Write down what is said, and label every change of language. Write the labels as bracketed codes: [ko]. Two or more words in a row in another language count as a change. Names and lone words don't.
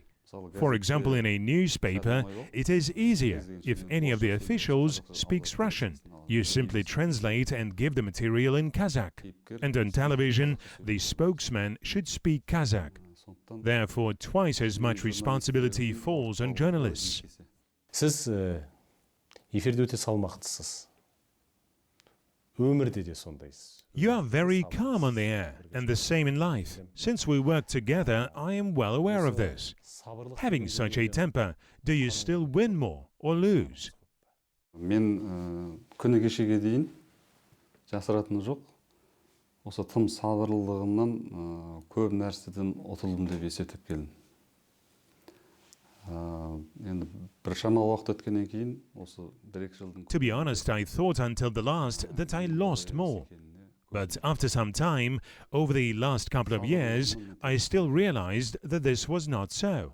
[en] For example, in a newspaper, it is easier if any of the officials speaks Russian. You simply translate and give the material in Kazakh. And on television, the spokesman should speak Kazakh. Therefore, twice as much responsibility falls on journalists. [kk] Siz эфирде өте салмақтысыз. Өмірде де сондайсыз. [en] You are very calm on the air, and the same in life. Since we work together, I am well aware of this. Having such a temper, do you still win more or lose? [kk] Мен күні кешеге дейін жасыратыны жоқ. Осы тым сабырлылығымнан көп нәрседен ұтылдым деп есептеп келдім. [en] To be honest, I thought until the last that I lost more. But after some time, over the last couple of years, I still realized that this was not so.